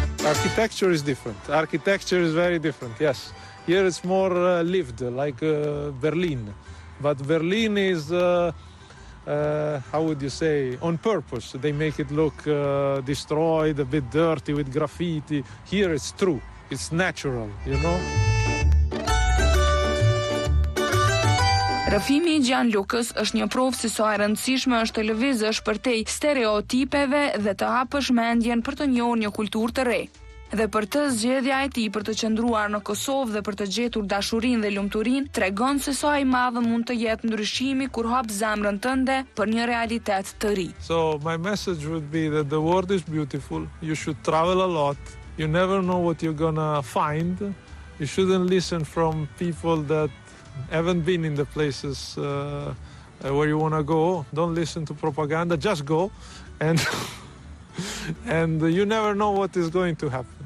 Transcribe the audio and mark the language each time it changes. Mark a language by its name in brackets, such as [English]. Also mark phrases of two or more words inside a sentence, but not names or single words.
[English] Architecture is different. Architecture is very different, yes. Here it's more lived, like Berlin. But Berlin is, how would you say, on purpose. They make it look destroyed, a bit dirty with graffiti. Here it's true. It's natural, you know? [Albanian] Rrëfimi i Gian Lucës është një provë se sa e rëndësishme është të lëvizësh përtej stereotipeve dhe të hapësh mendjen për të njohur një kulturë të re. Dhe për të zgjedhja e tij për të qëndruar në Kosovë dhe për të gjetur dashurinë dhe lumturinë tregon se sa i madh mund të jetë ndryshimi kur hap zemrën tënde për një realitet të ri. [English] So my message would be that the world is beautiful. You should travel a lot. You never know what you're gonna find. You shouldn't listen from people that haven't been in the places where you want to go. Don't listen to propaganda, just go, and and you never know what is going to happen.